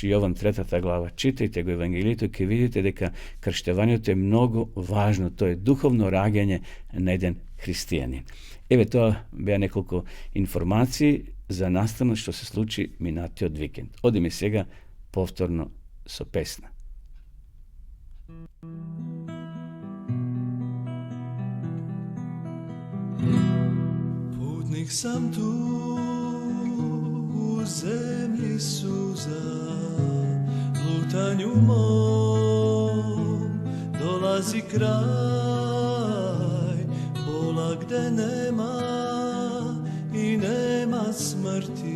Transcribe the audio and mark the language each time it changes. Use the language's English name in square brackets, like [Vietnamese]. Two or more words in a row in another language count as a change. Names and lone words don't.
[Macedonian] Јован 3 глава, читајте го Евангелието, ќе видите дека крштевањето е многу важно. Тоа е духовно раѓање на еден христијанин. Еве, тоа беа неколку информации за наставно што се случи минатиот викенд. Одиме сега повторно со песна. [Serbian] Putnik sam tu u zemlji suza, lutanju mom dolazi kraj, bola gde nema i nema smrti.